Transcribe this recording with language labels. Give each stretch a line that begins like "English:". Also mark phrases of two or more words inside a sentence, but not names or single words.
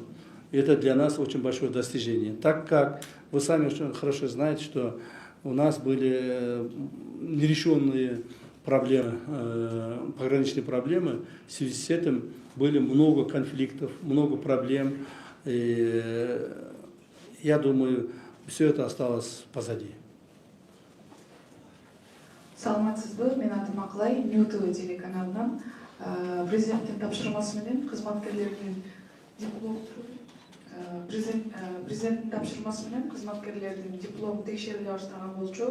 Russian: Это для нас очень большое достижение. Так как вы сами очень хорошо знаете, что у нас были нерешенные проблемы, пограничные проблемы, в связи с этим были много конфликтов, много проблем. И я думаю, все это осталось позади.
Kyrgyz: Саламатсызбы, мен атым Акылай, Ньюту телеканалынан президенттин тапшырмасы менен кызматкерлердин президенттин тапшырмасы менен кызматкерлердин диплому текшериле баштаган болчу.